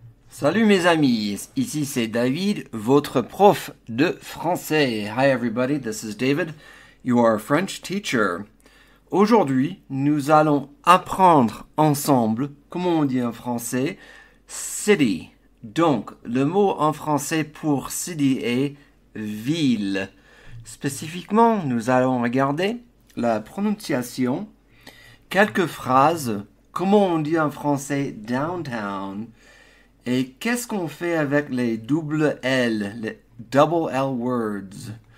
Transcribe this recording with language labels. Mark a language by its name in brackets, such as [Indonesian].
[French] Salut mes amis, ici c'est David, votre prof de français. [English] Hi everybody, this is David, your French teacher. [French] Aujourd'hui, nous allons apprendre ensemble, comment on dit en français, city. Donc, le mot en français pour city est ville. Spécifiquement, nous allons regarder la prononciation, quelques phrases, comment on dit en français downtown, et qu'est-ce qu'on fait avec les double L, les double L words?